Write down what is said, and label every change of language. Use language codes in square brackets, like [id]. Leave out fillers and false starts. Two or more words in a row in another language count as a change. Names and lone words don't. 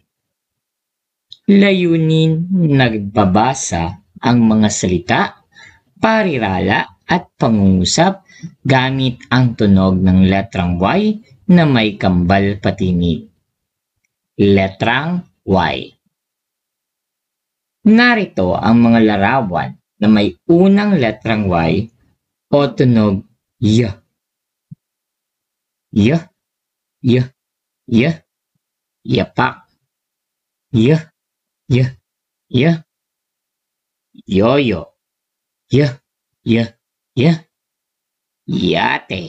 [tl] Layunin nagbabasa ang mga salita, parirala at pangungusap gamit ang tunog ng letrang Y na may kambal patinig. Letrang Y. Narito ang mga larawan na may unang letrang Y o tunog Y. Y, Y, Y, yapak. Y, Y, Y, yoyo. Y, Y, Y, yate.